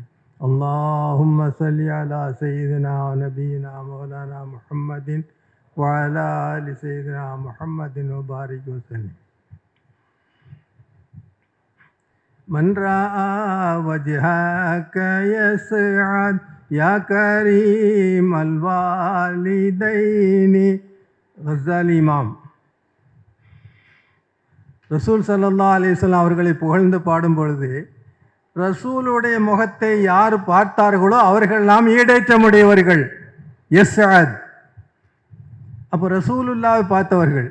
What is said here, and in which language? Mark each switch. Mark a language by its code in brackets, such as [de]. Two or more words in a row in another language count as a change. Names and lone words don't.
[ar] اللهم صل على سيدنا ونبينا مولانا محمد وعلى آل سيدنا محمد وبارك وسلم. من رأى وجهك يسعد يا كريم الوالدين. [ta] غزالي இமாம் ரசூல் [ar] صلى الله عليه وسلم [ta] அவர்களை புகழ்ந்து பாடும் பொழுது, ரசூலுடைய முகத்தை யார் பார்த்தார்களோ அவர்கள் நாம் ஈடேற்றமுடையவர்கள். யஸ்அத். அப்போ ரசூலுல்லாவை பார்த்தவர்கள்.